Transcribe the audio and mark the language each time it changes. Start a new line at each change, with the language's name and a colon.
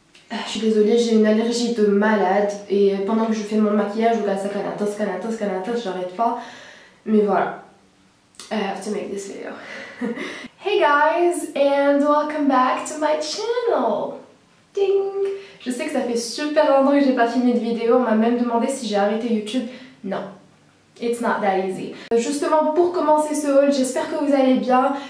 French: Je suis désolée, j'ai une allergie de malade et pendant que je fais mon maquillage, je regarde ça, j'arrête pas. Mais voilà.
English: I have to make this video. Hey guys, and welcome back to my channel. Ding!
French: Je sais que ça fait super longtemps que j'ai pas filmé de vidéo, on m'a même demandé si j'ai arrêté YouTube. Non.
English: It's not that easy.
French: Justement, pour commencer ce haul, j'espère que vous allez bien.